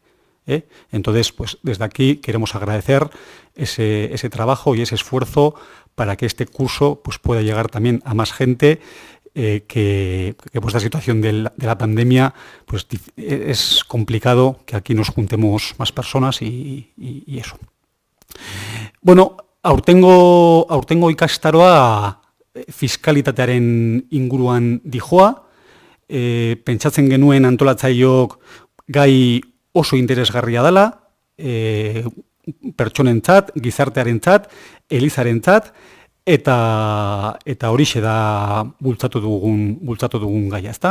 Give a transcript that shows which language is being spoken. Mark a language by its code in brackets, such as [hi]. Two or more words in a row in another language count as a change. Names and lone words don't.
[es] Entonces, pues desde aquí queremos agradecer ese trabajo y ese esfuerzo para que este curso pues, pueda llegar también a más gente, que por esta situación de la pandemia pues, es complicado que aquí nos juntemos más personas y eso. [eu] Bueno, aurtengo ikastaroa fiskalitatearen inguruan dijoa, pentsatzen genuen antolatzaileok gai oso interesgarria dela, pertsonentzat, gizartearentzat, elizarentzat, eta horixe da bultzatu dugun gaia, ezta?